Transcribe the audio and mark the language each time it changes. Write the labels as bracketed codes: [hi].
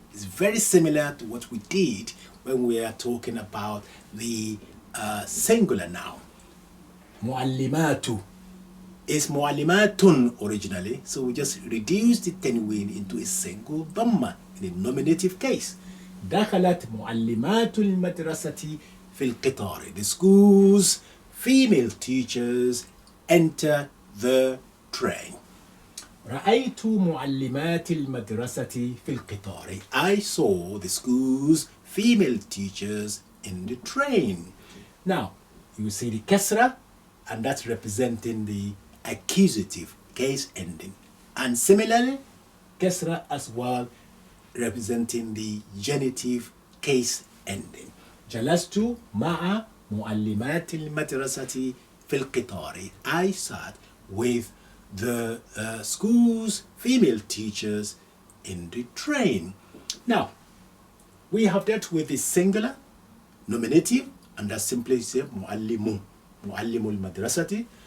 [en] It's very similar to what we did when we are talking about the singular noun. Muallimatu is muallimatun originally, so we just reduced the tanween into a single dhamma in the nominative case. [ar] دخلت معلمات المدرسة في القطار. [en] The school's female teachers enter the train. [ar] رأيت معلمات المدرسة في القطار. [en] I saw the school's female teachers in the train. Now, you see the kasra, and that's representing the accusative case ending. And similarly, kasra as well, representing the genitive case ending. [ar] جلست مع معلمات المدرسة في القطار. [en] I sat with the school's female teachers in the train. Now, we have dealt with the singular, nominative, and that simply say muallimu, muallimul madrasati.